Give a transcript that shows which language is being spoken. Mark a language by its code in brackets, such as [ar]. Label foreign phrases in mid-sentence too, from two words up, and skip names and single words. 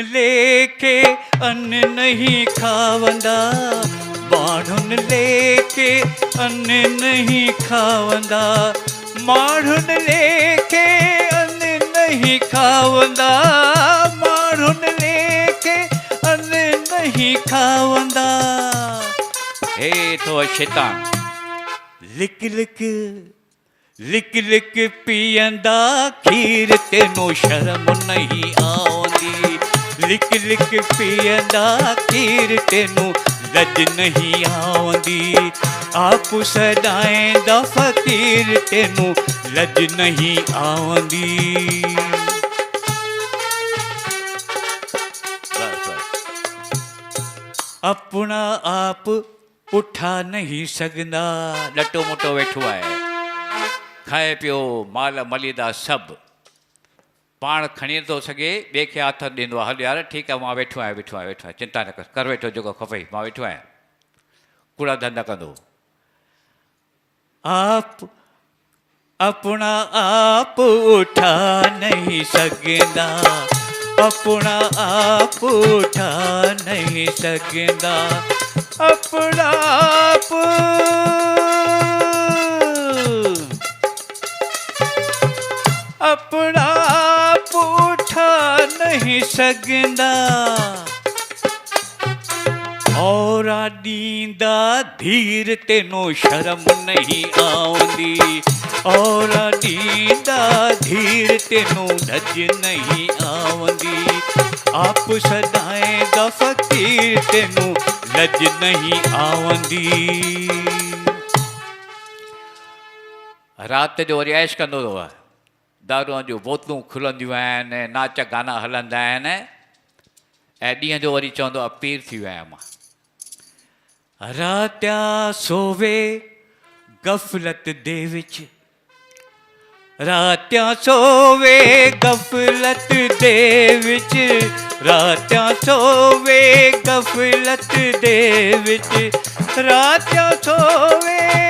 [pa] ਲੇਖੇ ਅੰਨ ਨਹੀਂ ਖਾਵੰਦਾ, ਮਾਣ੍ਹੁਨਿ ਲੇਖੇ ਅੰਨ ਨਹੀਂ ਖਾਵੰਦਾ, ਮਾਣ੍ਹੁਨਿ ਲੇਖੇ ਅੰਨ ਨਹੀਂ ਖਾਵੰਦਾ, ਮਾਣ੍ਹੁਨਿ ਲੇਖੇ ਅੰਨ ਨਹੀਂ ਖਾਵੰਦਾ। ਹੇ ਤੋ ਸ਼ੈਤਾਨ ਲਿਕ ਲਿਕ ਲਿਕ ਲਿਕ ਪਿਅੰਦਾ ਖੀਰ ਤੈਨੂੰ ਸ਼ਰਮ ਨਹੀਂ ਆਉਂਦੀ, ਲਿਕ ਲਿਕ ਪਿਅੰਦਾ ਖੀਰ ਤੈਨੂੰ ਲੱਜ ਨਹੀਂ ਆਉਂਦੀ, ਆਪ ਸਦਾਈਂਦਾ ਫ਼ਕੀਰ ਤੈਨੂੰ ਲੱਜ ਨਹੀਂ ਆਉਂਦੀ। ਅਪਣਾ ਆਪ ਉਠਾ ਨਹੀਂ ਸਘੰਦਾ, [sd] लटो मोटो वेठो आहे, खाए पियो माल मलीदा सभु, पाण खणी नथो सघे ॿिए खे हथ ॾींदो आहे, हल यार ठीकु आहे मां वेठो आहियां वेठो आहियां वेठो आहियां, चिंता न कर वेठो जेको खपई मां वेठो आहियां, कूड़ा धंधा कंदो। [pa] ਆਪ ਅਪਣਾ ਆਪ ਉਠਾ ਨਹੀਂ ਸਘੰਦਾ, ਅਪਣਾ ਆਪ ਉਠਾ ਨਹੀਂ ਸਘੰਦਾ, ਅਪਣਾ ਆਪ ਅਪਣਾ ਆਪ ਉਠਾ ਨਹੀਂ ਸਘੰਦਾ, ਔਰ ਡੀਂਦਾ ਧੀਰ ਤੈਨੂੰ ਸ਼ਰਮ ਨਹੀਂ ਆਉਂਦੀ, ਔਰ ਡੀਂਦਾ ਧੀਰ ਤੈਨੂੰ ਲੱਜ ਨਹੀਂ ਆਉਂਦੀ, ਆਪ ਸਦਾਈਂਦਾ ਫ਼ਕੀਰ ਤੈਨੂੰ ਲੱਜ ਨਹੀਂ ਆਉਂਦੀ। [sd] राति जो वरी ऐश कंदो अथव, दारूअ जूं बोतलूं खुलंदियूं आहिनि, नाच गाना हलंदा आहिनि, ऐं ॾींहं जो वरी चवंदो आहे पीर थी वियो आहियां मां। [pa] ਰਾਤੀਆ ਸੋਵੇ ਗ਼ਫ਼ਲਤ ਦੇ ਵਿਚ, ਰਾਤੀਆ ਸੋਵੇ ਗ਼ਫ਼ਲਤ ਦੇ ਵਿਚ, ਰਾਤੀਆ ਸੋਵੇ ਗ਼ਫ਼ਲਤ ਦੇ ਵਿਚ, ਰਾਤੀਆ ਸੋਵੇ